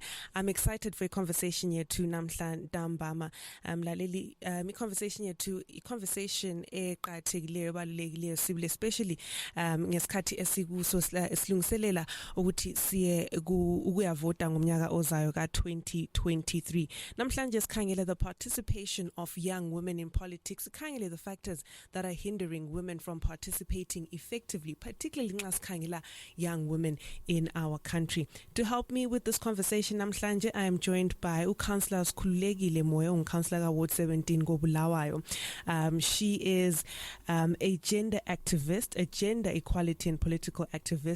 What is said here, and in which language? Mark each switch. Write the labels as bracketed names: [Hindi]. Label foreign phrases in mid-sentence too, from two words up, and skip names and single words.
[English] I'm excited for a conversation here to Namhla Dambama. [North Ndebele] Laleli, [English] conversation here to conversation [North Ndebele] eqathekileyo ebalulekileyo sibile, especially ngesikhathi esikuso esilungiselela ukuthi siye ukuyavota ngomnyaka ozayo ka-2023. Namhlanje sikhangela [English] the participation of young women in politics, [North Ndebele] sikhangele [English] the factors that are hindering women from participating effectively, particularly [North Ndebele] nxa sikhangela [English] young women in our country. To help me with this conversation namhlanje, I am joined by Councillor Skyz Metro, Councillor Ward 17 Bulawayo. She is a gender activist, a gender equality and political activist.